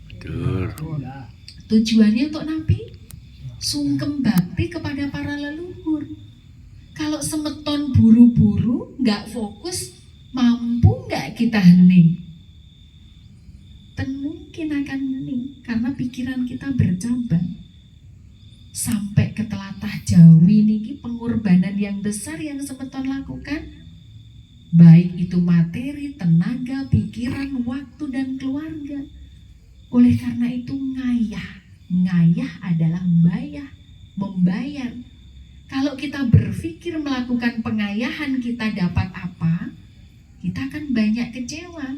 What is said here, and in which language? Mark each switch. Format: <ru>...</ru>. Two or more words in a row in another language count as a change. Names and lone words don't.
<id>Tujuannya untuk napi sungkem bakti kepada para leluhur. Kalau semeton buru-buru, nggak fokus, mampu nggak kita hening? Dan mungkin akan hening karena pikiran kita bercabang. Sampai ke telatah Jawi niki pengorbanan yang besar yang semeton lakukan, baik itu materi, tenaga, pikiran, waktu, dan keluarga. Oleh karena itu ngayah adalah membayar. Kalau kita berpikir melakukan pengayahan kita dapat apa, kita akan banyak kecewa.</id>